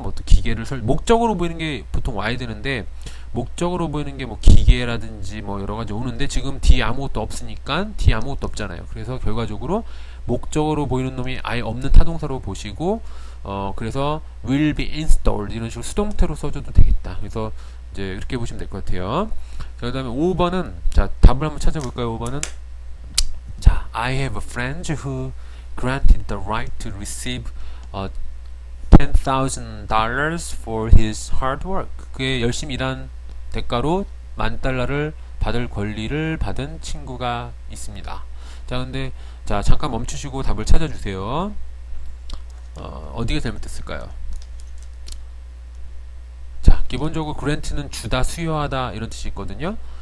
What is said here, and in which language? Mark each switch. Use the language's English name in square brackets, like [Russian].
[Korean] 뭐 또 기계를 목적으로 보이는 게 보통 와야 되는데 목적으로 보이는 게 뭐 기계라든지 뭐 여러 가지 오는데 지금 뒤에 아무것도 없으니까 뒤에 아무것도 없잖아요. 그래서 결과적으로 목적으로 보이는 놈이 아예 없는 타동사로 보시고 그래서 [English] will be installed [Korean] 이런 식으로 수동태로 써줘도 되겠다. 그래서 이제 이렇게 보시면 될 것 같아요. 자, 그 다음에 5번은 자 답을 한번 찾아볼까요? 5번은 자 [English] I have a friend who granted the right to receive $10,000 for his hard work. [Korean] 그의 열심히 일한 대가로 $10,000를 받을 권리를 받은 친구가 있습니다. 자 근데 자 잠깐 멈추시고 답을 찾아주세요. 어디가 잘못됐을까요? 자 기본적으로 grant는 주다 수여하다 이런 뜻이 있거든요.